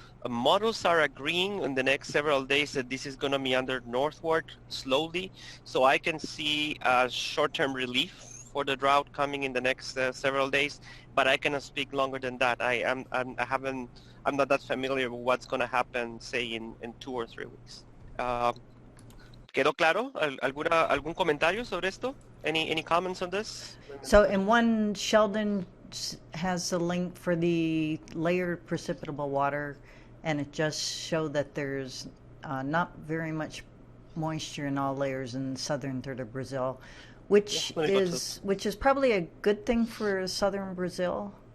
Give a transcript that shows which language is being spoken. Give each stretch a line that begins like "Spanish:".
English: models are agreeing in the next several days that this is going to meander northward slowly, so I can see short-term relief for the drought coming in the next several days, but I cannot speak longer than that. I'm not that familiar with what's going to happen, say, in 2 or 3 weeks.
Spanish: ¿Quedó claro? ¿Algún comentario sobre esto?
English: Any comments on this? So in one, Sheldon has a link for the layered precipitable water, and it just showed that there's not very much moisture in all layers in the southern third of Brazil, which is probably a good thing for southern Brazil.